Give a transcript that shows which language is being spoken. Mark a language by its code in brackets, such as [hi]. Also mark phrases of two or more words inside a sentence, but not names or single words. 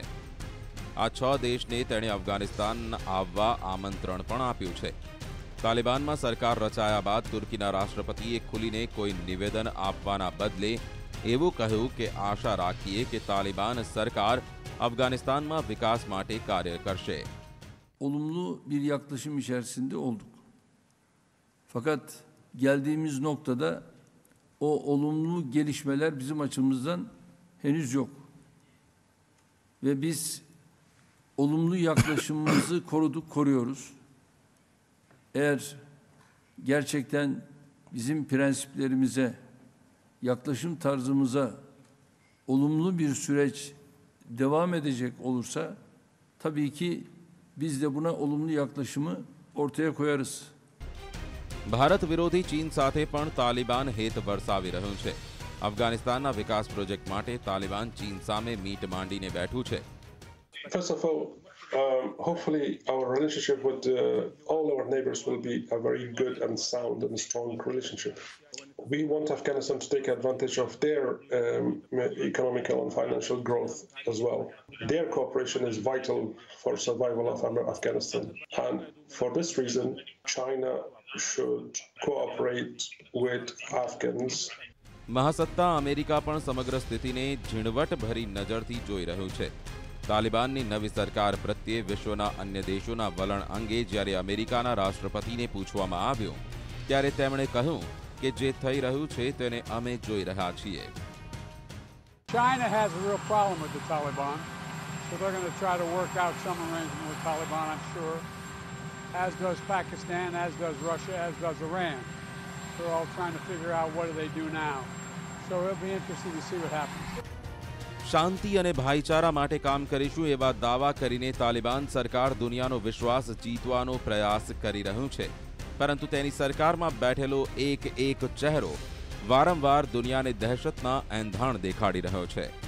[gu] આ 6 દેશને તેણે અફઘાનિસ્તાન આવવા આમંત્રણ પણ આપ્યું છે. તાલિબાનમાં સરકાર રચાયા બાદ તુર્કીના રાષ્ટ્રપતિએ ખુલીને કોઈ નિવેદન આપવાના બદલે એવું કહ્યું કે આશા રાખીએ કે તાલિબાન સરકાર Afganistan'da vikas માટે કાર્ય કરશે. [tr] Olumlu bir yaklaşım içerisinde olduk. Fakat geldiğimiz noktada o olumlu gelişmeler bizim açımızdan henüz yok. Ve biz olumlu yaklaşımımızı koruyoruz. Eğer gerçekten bizim prensiplerimize, yaklaşım tarzımıza olumlu bir süreç devam edecek olursa tabii ki biz de buna olumlu yaklaşımı ortaya koyarız. [gu] ભારત વિરોધી ચીન સાથે પણ તાલિબાન હેત વરસાવી રહ્યું છે. અફઘાનિસ્તાનના વિકાસ પ્રોજેક્ટ માટે તાલિબાન ચીન સામે મીટ માંડીને બેઠું છે. [en] First of all, hopefully our relationship with all our neighbors will be a very good and sound and strong relationship. We want Afghanistan to take advantage of their economical and financial growth as well. Their cooperation is vital for survival of Afghanistan. And for this reason, China should cooperate with Afghans. [gu] મહાસત્તા અમેરિકા પણ સમગ્ર સ્થિતિને ઝીણવટ ભરી નજરથી જોઈ રહ્યું છે. તાલિબાનની નવી સરકાર પ્રત્યે વિશ્વના અન્ય દેશોના વલણ અંગે જ્યારે અમેરિકાના રાષ્ટ્રપતિને પૂછવામાં આવ્યું ત્યારે તેમણે કહ્યું કે જે થઈ રહ્યું છે તેને અમે જોઈ રહ્યા છીએ. [en] China has a real problem with the Taliban, so they're going to try to work out some arrangement with Taliban, I'm sure. As does Pakistan, as does Russia, as does Iran. They're all trying to figure out what do they do now. So it'll be interesting to see what happens. [gu] શાંતિ અને ભાઈચારા માટે કામ કરીશું એવા દાવા કરીને તાલિબાન સરકાર દુનિયાનો વિશ્વાસ જીતવાનો પ્રયાસ કરી રહ્યું છે, પરંતુ તેની સરકારમાં બેઠેલો એક ચહેરો વારંવાર દુનિયાને દહેશતના એંધાણ દેખાડી રહ્યો છે.